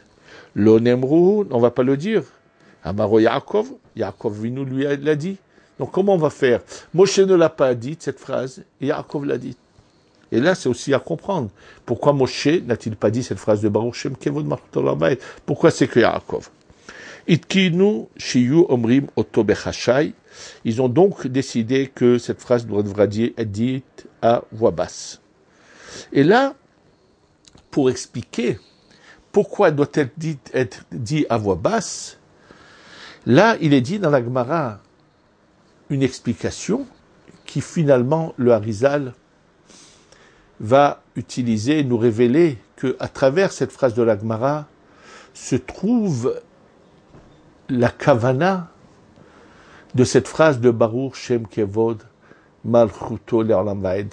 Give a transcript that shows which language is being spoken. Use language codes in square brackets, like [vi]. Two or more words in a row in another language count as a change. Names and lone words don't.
[he] Lo nemru, [fr] on va pas le dire. Amaro Yaakov, Yaakov Vinu lui l'a dit. Donc comment on va faire? Moshe ne l'a pas dit cette phrase, et Yaakov l'a dit. Et là, c'est aussi à comprendre. Pourquoi Moshe n'a-t-il pas dit cette phrase de [he] Baruch Shem Kevod Malchuto L'Olam Vaed? [fr] Pourquoi c'est que Yaakov? [he] Itkinu shiyu omrim oto bechashai. [fr] Ils ont donc décidé que cette phrase devra être dite à voix basse. Et là, pour expliquer pourquoi doit-elle être dit à voix basse, là, il est dit dans la Gemara une explication qui finalement le Harizal va utiliser, nous révéler qu'à travers cette phrase de la Gemara se trouve la kavana de cette phrase de [he] Baruch Shem Kevod Malchuto L'Olam Vaed.